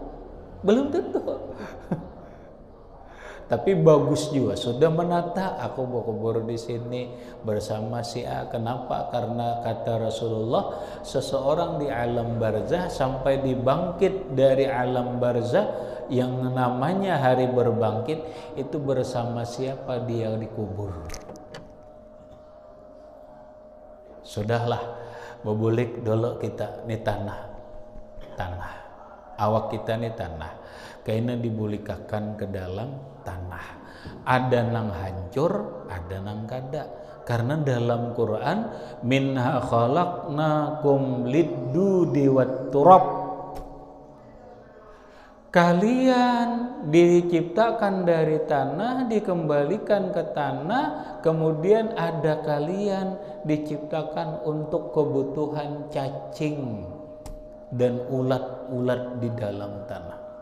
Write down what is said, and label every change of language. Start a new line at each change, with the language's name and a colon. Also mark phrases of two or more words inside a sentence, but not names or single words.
Indonesian: Tapi bagus juga sudah menata, aku berkubur di sini bersama si A. Kenapa? Karena kata Rasulullah, seseorang di alam barzah sampai dibangkit dari alam barzah yang namanya hari berbangkit itu bersama siapa dia dikubur. Sudahlah,
Banjar: bebulik dulu kita nih tanah, awak kita nih tanah, kayaknya dibulikakan ke dalam tanah. Ada nang hancur, ada nang kada.
Indonesian: Karena dalam Quran,
Arabic: منها خلقناكم للدود والتراب.
Indonesian: Kalian diciptakan dari tanah, dikembalikan ke tanah, kemudian ada kalian diciptakan untuk kebutuhan cacing dan ulat-ulat di dalam tanah.